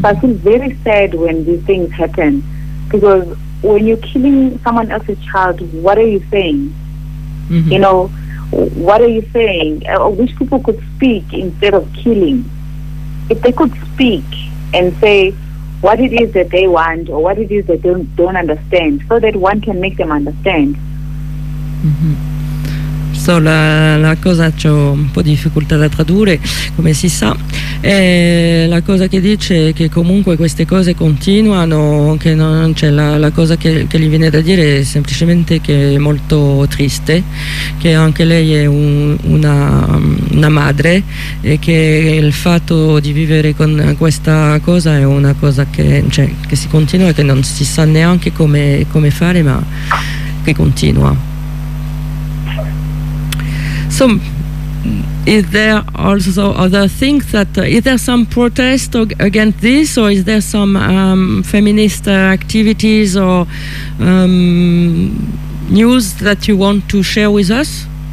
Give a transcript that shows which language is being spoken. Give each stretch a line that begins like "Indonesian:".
English: But I feel very sad when these things happen, because when you're killing someone else's child, what are you saying? Mm-hmm. You know, what are you saying? I wish people could speak instead of killing. If they could speak and say what it is that they want, or what it is that they don't understand, so that one can make them understand. Mm-hmm.
Italian: So la cosa, c'ho un po' di difficoltà da tradurre, come si sa, e la cosa che dice è che comunque queste cose continuano, che non c'è, cioè la cosa che gli viene da dire è semplicemente che è molto triste, che anche lei è una madre, e che il fatto di vivere con questa cosa è una cosa che, cioè, che si continua, che non si sa neanche come fare, ma che continua.
English: So, is there also other things that, is there some protest against this, or is there some feminist activities or news that you want to share with us?